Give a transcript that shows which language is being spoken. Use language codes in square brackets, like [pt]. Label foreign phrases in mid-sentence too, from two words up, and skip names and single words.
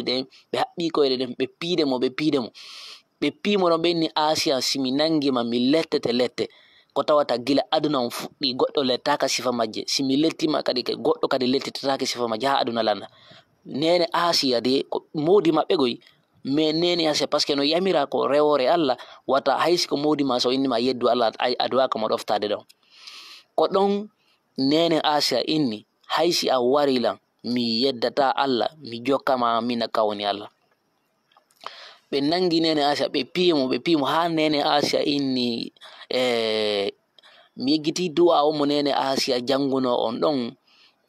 [ff] ɗen ɓe haɓɓi koyɗe ɗen ɓe piidemo ɓe piimo ɗon ɓe inni Asiya simi nangima mi lettete lette ko tawata gila aduna on fuɗɗi goɗɗo lettaka sifa majje simi lettima kadi goɗɗo kadi lettitatake sifa majje ha aduna landa nene Asiya de ko modi maɓɓe goy mais nene ase [fr] parce que [ff] no yamira ko rewore Allah wata haysi ko modi ma so innima yeddu Allah aduwaka mo ɗoftade ɗon ko ɗon nene Asiya inni haysi a warilan mi yeddata Allah mi jokkama mina kawni Allah ɓe nangi nene Asiya ɓe pimo ha nene Asiya inni mi yeggiti du'a o mo nene Asiya janguno on ɗon o